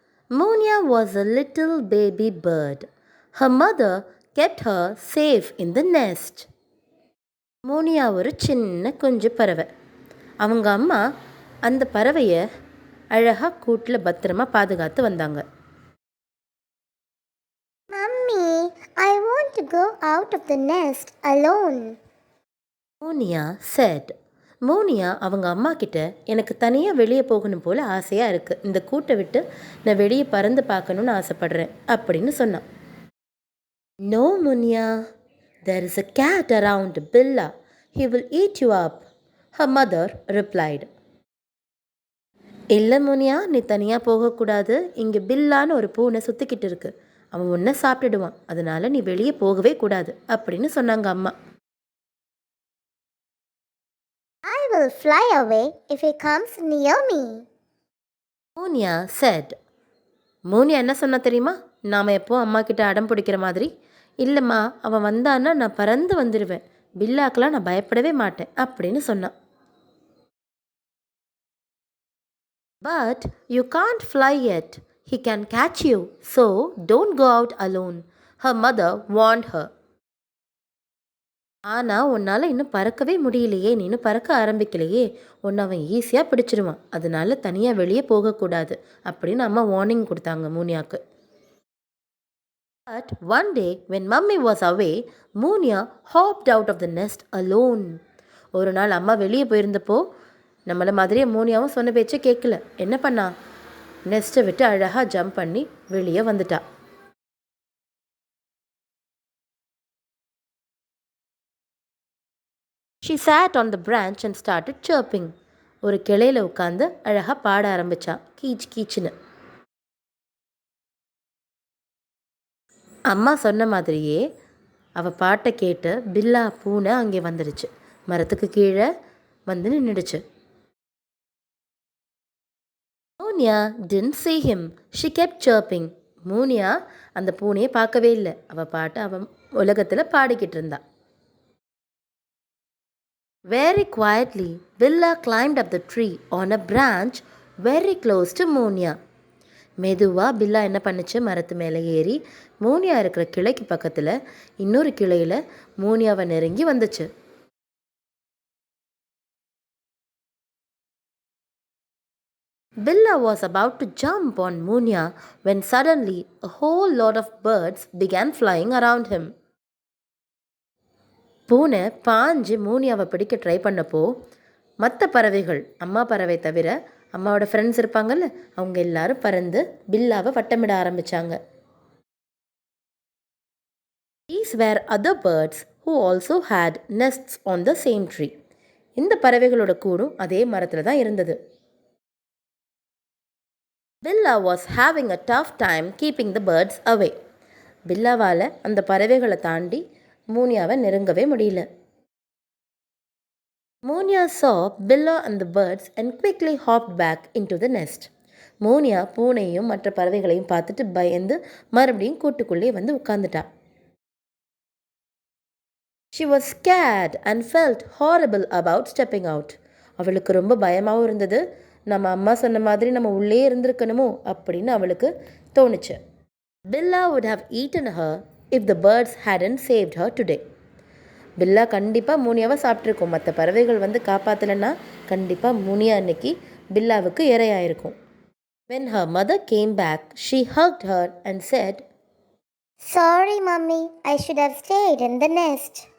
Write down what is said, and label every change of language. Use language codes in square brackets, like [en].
[en] Muniya was a little baby bird. Her mother kept her safe in the nest. [ta] மோனியா ஒரு சின்ன குஞ்சு பறவை. அவங்க அம்மா அந்த பறவையை அழகாக கூட்டில் பத்திரமா பாதுகாத்து வந்தாங்க. [en] Mummy, I want to go out of the nest alone. Monia said. [ta] மோனியா அவங்க அம்மா கிட்ட எனக்கு தனியாக வெளியே போகணும் போல் ஆசையாக இருக்குது, இந்த கூட்டை விட்டு நான் வெளியே பறந்து பார்க்கணுன்னு ஆசைப்படுறேன் அப்படின்னு சொன்னான். [en] No, Muniya, there is a cat around Billa. He will eat you up, her mother replied. [ta] இல்லை முனியா, நீ தனியாக போகக்கூடாது. இங்கே பில்லான்னு ஒரு பூனை சுற்றிக்கிட்டு இருக்கு. அவன் உன்னை சாப்பிட்டுடுவான். அதனால நீ வெளியே போகவே கூடாது அப்படின்னு சொன்னாங்க அம்மா. [en] I will fly away if he comes near me. Muniya said. [ta] மோனியா என்ன சொன்னா தெரியுமா? நாம் எப்போ அம்மா கிட்ட அடம் பிடிக்கிற மாதிரி, இல்லைம்மா அவன் வந்தான்னா நான் பறந்து வந்துடுவேன், பில்லாக்கெலாம் நான் பயப்படவே மாட்டேன் அப்படின்னு சொன்னான். [en] But you can't fly yet. He can catch you, so don't go out alone, her mother warned her. [ta] ஆனால் உன்னால் இன்னும் பறக்கவே முடியலையே, நீ இன்னும் பறக்க ஆரம்பிக்கலையே, உன்னை அவன் ஈஸியாக பிடிச்சிருவான், அதனால தனியாக வெளியே போகக்கூடாது அப்படின்னு அம்மா வார்னிங் கொடுத்தாங்க மூனியாவுக்கு. [en] But one day when mummy was away, Muniya hopped out of the nest alone. [ta] ஒரு நாள் அம்மா வெளியே போயிருந்தப்போ நம்மளை மாதிரியே மோனியாவும் சொன்ன பேச்சை கேட்கல. என்ன பண்ணா? நெஸ்ட்டை விட்டு அழகாக ஜம்ப் பண்ணி வெளியே வந்துட்டா. [en] She sat on the branch and started chirping. [ta] ஒரு கிளையில் உட்காந்து அழகாக பாட ஆரம்பித்தா, கீச் கீச்சுன்னு. அம்மா சொன்ன மாதிரியே அவள் பாட்டை கேட்டு பில்லா பூனை அங்கே வந்துடுச்சு. மரத்துக்கு கீழே வந்து நின்றுடுச்சு. [en] Muniya didn't see him. She kept chirping. Muniya [ta] அந்த பூனையை பார்க்கவே இல்லை. அவள் பாட்டை அவன் உலகத்தில் பாடிக்கிட்டு இருந்தா. [en] Very quietly, Billa climbed up the tree on a branch very close to Muniya. [ta] மெதுவாக பில்லா என்ன பண்ணுச்சு, மரத்து மேலே ஏறி மோனியா இருக்கிற கிளைக்கு பக்கத்தில் இன்னொரு கிளையில் மோனியாவை நெருங்கி வந்துச்சு. [en] Billa was about to jump on Muniya when suddenly a whole lot of birds began flying around him. [ta] பூனை பாஞ்சு மோனியாவை பிடிக்க ட்ரை பண்ணப்போ மற்ற பறவைகள், அம்மா பறவை தவிர அம்மாவோட ஃப்ரெண்ட்ஸ் இருப்பாங்கல்ல, அவங்க எல்லாரும் பறந்து பில்லாவை வட்டமிட ஆரம்பித்தாங்க. [en] These were other birds who also had nests on the same tree. [ta] இந்த பறவைகளோட கூடும் அதே மரத்தில் தான் இருந்தது. [en] Billa was having a tough time keeping the birds away. [ta] பில்லாவால் அந்த பறவைகளை தாண்டி மோனியாவை நெருங்கவே முடியல. [en] Muniya saw Billa and the birds and quickly hopped back into the nest. [ta] மோனியா பூனையும் மற்ற பறவைகளையும் பார்த்துட்டு பயந்து மறுபடியும் கூட்டுக்குள்ளே வந்து உட்கார்ந்துட்டா. [en] She was scared and felt horrible about stepping out. [ta] அவளுக்கு ரொம்ப பயமாகவும் இருந்தது. நம்ம அம்மா சொன்ன மாதிரி நம்ம உள்ளே இருந்திருக்கணுமோ அப்படின்னு அவளுக்கு தோணுச்சு. [en] Billa would have eaten her if the birds hadn't saved her today. [ta] பில்லா கண்டிப்பாக மூனியாவை சாப்பிட்ருக்கோம். மற்ற பறவைகள் வந்து காப்பாற்றலைன்னா கண்டிப்பாக மூனியா அன்னைக்கு பில்லாவுக்கு இரையாயிருக்கும். [en] When her mother came back, she hugged her and said, Sorry, Mummy, I should have stayed in the nest.